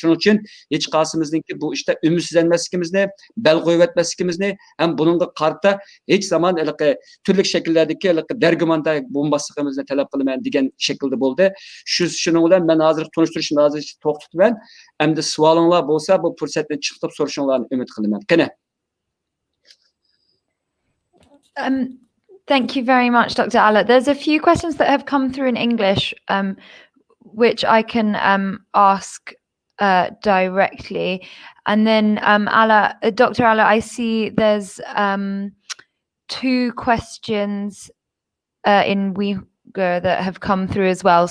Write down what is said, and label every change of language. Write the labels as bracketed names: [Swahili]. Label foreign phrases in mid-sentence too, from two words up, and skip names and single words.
[Uzbek] Shuning uchun hech qaysimizningki bu ishda ümidsizlanmasligimizni, bel qo'yib etmasligimizni ham buningga qarta hech zamon turli shakllardagi dargumanda bo'lmasligimizni talab qilaman degan shaklda bo'ldi. Shuning bilan men hozir tunishtirishni hozir to'xtatman. Endi savolinglar bo'lsa, bu fursatni chiqib so'rashinglarni umid qilaman. Qani. [English] Thank you very much, Dr. Ala. There's a few questions that have come through in English, which I can ask directly. And then, Dr. Ala, I see there's 2 questions in Uyghur that have come through as well.